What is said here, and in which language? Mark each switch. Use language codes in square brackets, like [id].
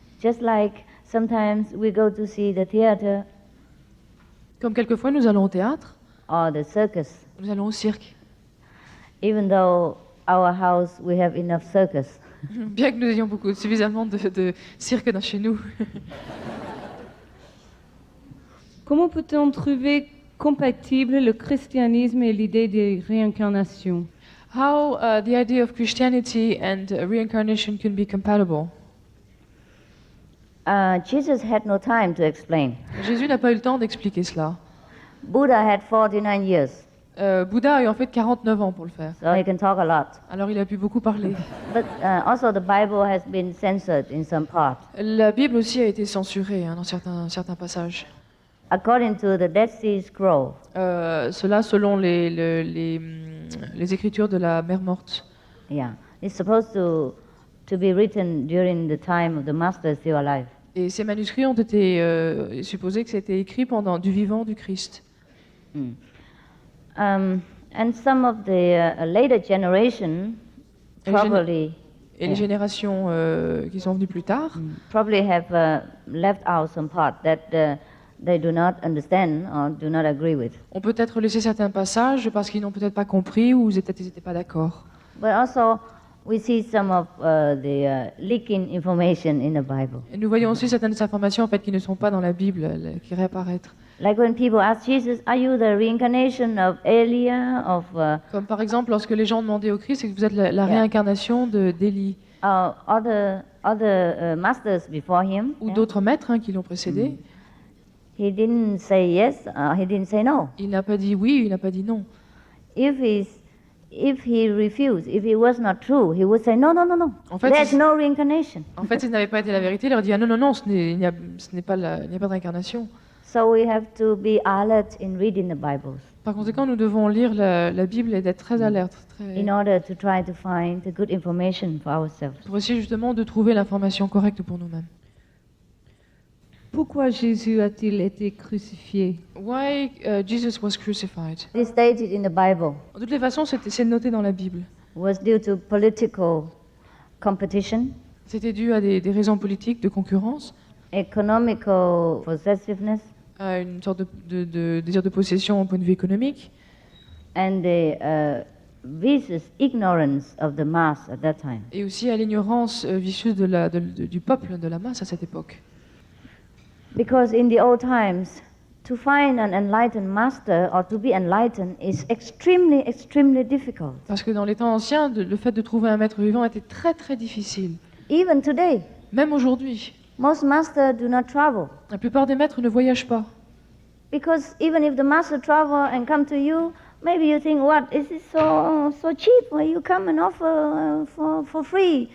[en] Just like sometimes we go to see the theater [fr] Comme quelquefois nous allons au théâtre, [en] or the circus, [fr] nous allons au cirque. [en] even though our house we have enough circus. [fr] Bien que nous ayons suffisamment de cirque dans chez nous. Comment peut-on trouver compatible le christianisme et l'idée de réincarnation? [en] How the idea of Christianity and reincarnation can be compatible. Jesus had no time to explain. [fr] Jésus n'a pas eu le temps d'expliquer cela. [en] Buddha had 49 years, [fr] Bouddha a eu en fait 49 ans pour le faire. [en] so he can talk a lot. [fr] Alors il a pu beaucoup parler. [en] But also the Bible has been censored in some part. [fr] La Bible aussi a été censurée dans certains passages. [en] According to the Dead Sea Scroll, [fr] Cela selon les écritures de la mer morte. [en] yeah, it's supposed to be written during the time of the Master still alive. [fr] Et ces manuscrits ont été supposés que c'était écrit pendant du vivant du Christ. [en] And some of the later generation [fr] Et les [en] probably [fr] Et les générations qui sont venues plus tard [en] probably have left out some part that they do not understand or do not agree with. [fr] ont peut-être laissé certains passages parce qu'ils n'ont peut-être pas compris ou ils n'étaient pas d'accord. [en] But also, we see some of the leaking information in the Bible. [fr] Et nous voyons aussi certaines informations en fait qui ne sont pas dans la Bible, qui réapparaître. [en] Like when people ask Jesus, "Are you the reincarnation of Elia, of [fr] Comme par exemple lorsque les gens demandaient au Christ, c'est que vous êtes la réincarnation d'Élie [en] other masters before him?" [fr] ou [en] Yeah. [fr] d'autres maîtres qui l'ont précédé. [en] He didn't say yes. He didn't say no. [fr] Il n'a pas dit oui, il n'a pas dit non. [en] If he refused, if it was not true, he would say no, no, no, no. [fr] En fait, [en] There's [fr] c'est- [en] no reincarnation. [fr] En fait, s'il n'avait pas été la vérité, il leur dit ah non, non, non, il n'y a pas de réincarnation. [en] So we have to be alert in reading the Bibles [fr] Par conséquent, nous devons lire la Bible et d'être très alertes [en] in order to try to find the good information for ourselves. [fr] pour essayer justement de trouver l'information correcte pour nous-mêmes. Pourquoi Jésus a-t-il été crucifié? [en] Why Jesus was crucified? It is stated in the Bible. [fr] De toutes les façons, c'est noté dans la Bible. [en] Was due to political competition, [fr] C'était dû à des raisons politiques, de concurrence, [en] economical possessiveness, [fr] à une sorte de désir de possession au point de vue économique, [en] and the vicious ignorance of the mass at that time. [fr] et aussi à l'ignorance vicieuse du peuple, de la masse à cette époque. [en] Because in the old times, to find an enlightened master or to be enlightened is extremely, extremely difficult. [fr] Parce que dans les temps anciens, le fait de trouver un maître vivant était très très difficile. [en] Even today, [fr] Même aujourd'hui, [en] most masters do not travel. [fr] la plupart des maîtres ne voyagent pas. [en] Because even if the master travel and come to you, maybe you think, what, is it so cheap where you come and offer for free?